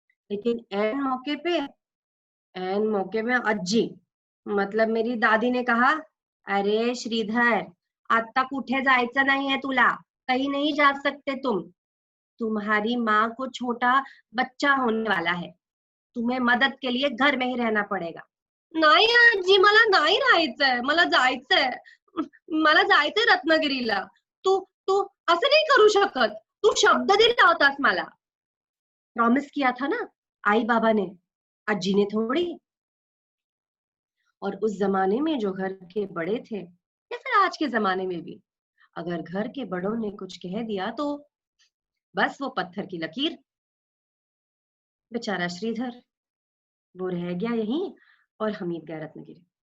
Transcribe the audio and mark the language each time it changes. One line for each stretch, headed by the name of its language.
Hindi: लेकिन एन मौके पे अज्जी, मतलब मेरी दादी ने कहा,
Marathi: अरे श्रीधर, आता कुठे जायचं नाहीये तुला,
Hindi: कहीं नहीं जा सकते तुम, तुम्हारी माँ को छोटा बच्चा होने वाला है, तुम्हें मदद के लिए घर में ही रहना पडेगा।
Marathi: नाही आजी, मला नाही राहायचंय, मला जायचंय, मला जायचंय रत्नागिरीला। तू तू असं नाही करू शकत, तू शब्द दिला होतास मला,
Hindi: प्रॉमिस किया था ना आई बाबा ने, अज्जी ने थोड़ी। और उस जमाने में जो घर के बड़े थे, या फिर आज के जमाने में भी, अगर घर के बड़ों ने कुछ कह दिया तो बस वो पत्थर की लकीर। बेचारा श्रीधर, वो रह गया यहीं और हमीद गया रत्नागिरी।